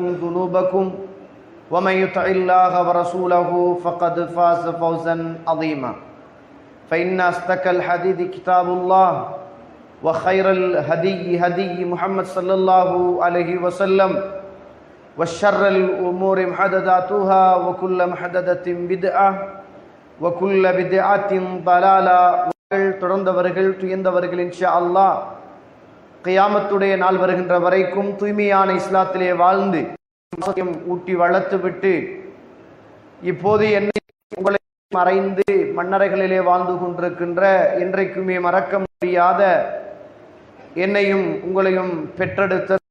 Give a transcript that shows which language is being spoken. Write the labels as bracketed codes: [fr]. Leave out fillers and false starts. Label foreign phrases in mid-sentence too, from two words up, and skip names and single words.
[ar] ذنوبكم ومن يطع الله ورسوله فقد فاز فوزا عظيما فإن أصدق الحديث كتاب الله وخير الهدي هدي محمد صلى الله عليه وسلم وشر الأمور محدثاتها وكل محدثة بدعة وكل بدعة ضلالة [ta] தொடர்ந்தவர்கள் துயர்ந்தவர்கள் [ar] إن شاء الله [ta] கியாமத்துடைய நாள் வருகின்ற வரைக்கும் தூய்மையான இஸ்லாத்திலே வாழ்ந்து ஊட்டி வளர்த்து விட்டு இப்போது என்னை உங்களை மறைந்து மன்னரைகளிலே வாழ்ந்து கொண்டிருக்கின்ற இன்றைக்குமே மறக்க முடியாத என்னையும் உங்களையும் பெற்றெடுத்த